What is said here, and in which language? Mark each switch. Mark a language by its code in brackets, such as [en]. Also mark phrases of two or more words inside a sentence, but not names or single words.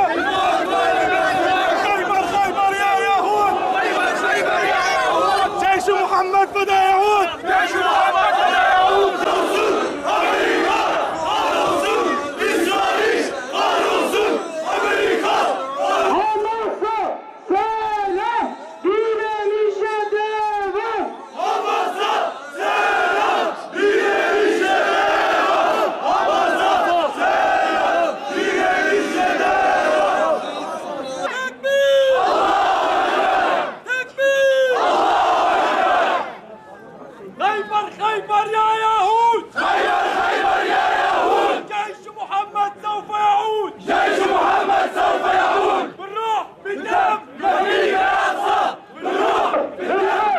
[ar] الموت ورا المذلة. خيبر خيبر يا يهود. خيبر خيبر يا يهود. جيش محمد بدا يعود. جيش محمد بدا يعود. رسول أمريكا. رسول إسرائيل. رسول أمريكا. [tr] Hamas'a selam, direnişe devam. Hamas'a selam. Direnişe devam. Hamas'a selam. Direnişe devam. Tekbir! Tekbir! [ar] خيبر خيبر يا يهود! خيبر خيبر يا يهود. جيش محمد سوف يعود! جيش محمد سوف يعود. بالروح بالدم! نهديك يا أقصى. بالروح بالدم.